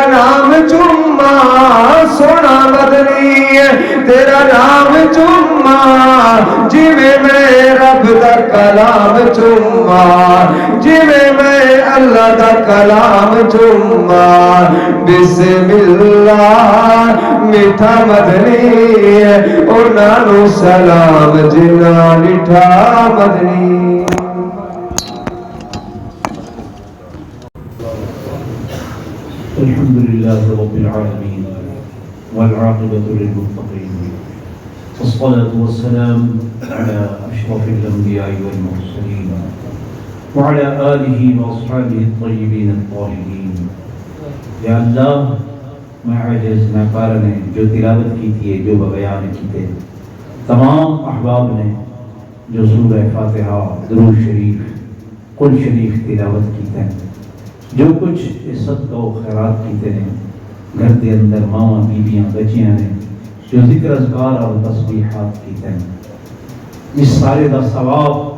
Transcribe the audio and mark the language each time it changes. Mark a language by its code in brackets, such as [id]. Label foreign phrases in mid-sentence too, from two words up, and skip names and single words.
[pa] نام چوما سونا مدنی تیرا نام چوما جویں میں رب دا کلام چوما جویں میں اللہ دا کلام چوما [ar] بسم اللہ [pa] میٹھا مدنی انہاں نو سلام جنہاں ڈٹھا مدنی [ar] الحمد لله رب العالمين والعاقبة للمتقين والصلاة والسلام على أشرف الأنبياء والمرسلين وعلى آله وأصحابه الطيبين الطاهرين. [ur] یا اللہ میں عاجز ناکار نے جو تلاوت کی تھی جو بیان کی تھے تمام احباب نے جو سورہ فاتحہ درود شریف قل شریف تلاوت کی تھے جو کچھ اس صدقہ و خیرات کیتے ہیں گھر کے اندر ماں بیویاں بچیاں نے جو ذکر اذکار اور تسبیحات کیتے ہیں اس سارے دا ثواب